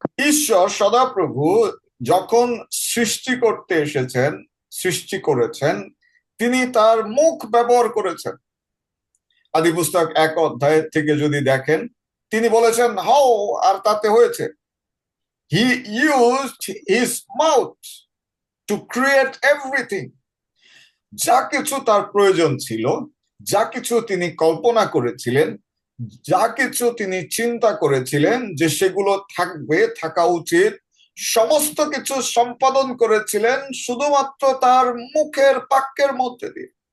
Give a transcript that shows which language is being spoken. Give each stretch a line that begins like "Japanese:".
Bangla: ঈশ্বর সদাপ্রভু যখন সৃষ্টি করতে এসেছেন, সৃষ্টি করেছেন, তিনি তার মুখ ব্যবহার করেছেন। আদি পুস্তক 1 অধ্যায় থেকে যদি দেখেন, তিনি বলেছেন হও, আর তাতে হয়েছে।
English: He used his mouth to create everything.
Bangla: যা কিছু তার প্রয়োজন ছিল, যা কিছু তিনি কল্পনা করেছিলেন, যা কিছু তিনি চিন্তা করেছিলেন যে সেগুলো থাকবে, থাকা উচিত, সমস্ত কিছু সম্পাদন করেছিলেন শুধুমাত্র তার মুখের বাক্যের মধ্যে দিয়ে।